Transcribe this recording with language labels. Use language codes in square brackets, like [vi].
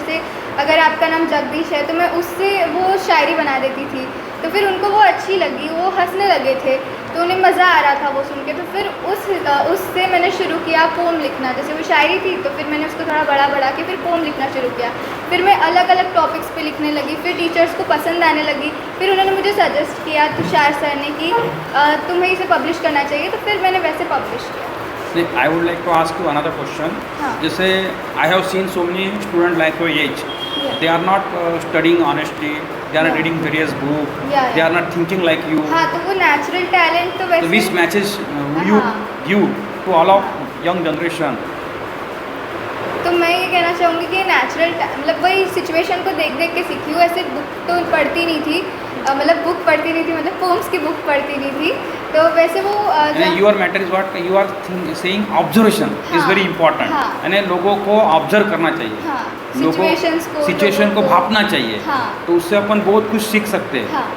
[hi] जैसे अगर आपका नाम जगदीश है तो मैं उससे वो शायरी बना देती थी, तो फिर उनको वो अच्छी लगी, वो हंसने लगे थे, तो उन्हें मज़ा आ रहा था वो सुन के। तो फिर उससे मैंने शुरू किया पोम लिखना। जैसे वो शायरी थी तो फिर मैंने उसको थोड़ा बढ़ा के फिर पोम लिखना शुरू किया। फिर मैं अलग अलग टॉपिक्स पे लिखने लगी, फिर टीचर्स को पसंद आने लगी, फिर उन्होंने मुझे सजेस्ट किया तुषार सर ने कि तुम्हें इसे पब्लिश करना चाहिए, तो फिर मैंने वैसे पब्लिश किया। [en] I would like to ask you another question. जैसे I have seen so many students like your age. They are not studying honestly. They are not reading various books. They are not thinking like you. [hi] हाँ, तो वो natural talent तो वैसे। [en] So which message would you give to all of young generation? [hi] तो मैं ये कहना चाहूँगी कि नेचुरल मतलब वही सिचुएशन को देख के सीखी हूँ। ऐसे बुक तो पढ़ती नहीं थी, बुक पढ़ती नहीं थी, पोम्स की बुक पढ़ती नहीं थी। तो वैसे वो [en] Your matter is what you are saying, observation is very important. [hi] यानी लोगों को ऑब्जर्व करना चाहिए, सिचुएशन को भापना चाहिए, तो उससे अपन बहुत कुछ सीख सकते हैं।